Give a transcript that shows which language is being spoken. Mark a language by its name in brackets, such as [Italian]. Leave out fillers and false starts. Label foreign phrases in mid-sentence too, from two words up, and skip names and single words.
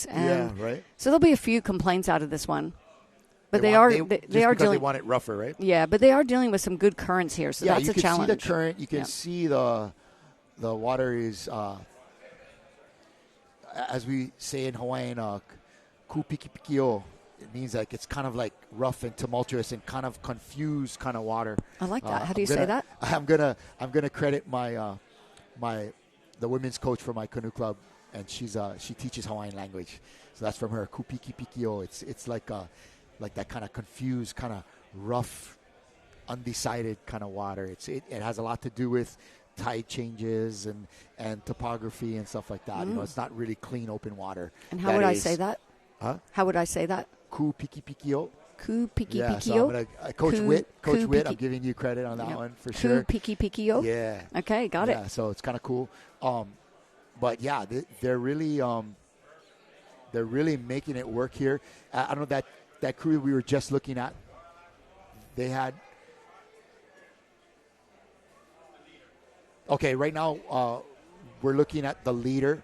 [English] And yeah, right. So there'll be a few complaints out of this one. But they are dealing. They want it rougher, right? Yeah, but they are dealing with some good currents here, so that's a challenge. You can see the current. You can see the water is, as we say in Hawaiian, [Hawaiian] ku piki piki o. [English] It means like it's kind of like rough and tumultuous and kind of confused kind of water. I like that. How do you say that? I'm gonna credit my the women's coach for my canoe club, and she teaches Hawaiian language, so that's from her. [Hawaiian] Ku piki piki o. [English] It's like that kind of confused, kind of rough, undecided kind of water. It has a lot to do with tide changes and topography and stuff like that. It's not really clean open water. And how would I say that? Huh? How would I say that? [Hawaiian] Ku piki piki o. Ku piki piki [English] so [Hawaiian] o. [English] I'm gonna, Coach Witt, I'm giving you credit on that one for sure. [Hawaiian] Ku piki piki o. [English] Yeah. Okay, got it. Yeah, so it's kind of cool. But yeah, they're really making it work here. I don't know that crew we were just looking at. They had. Okay, right now we're looking at the leader.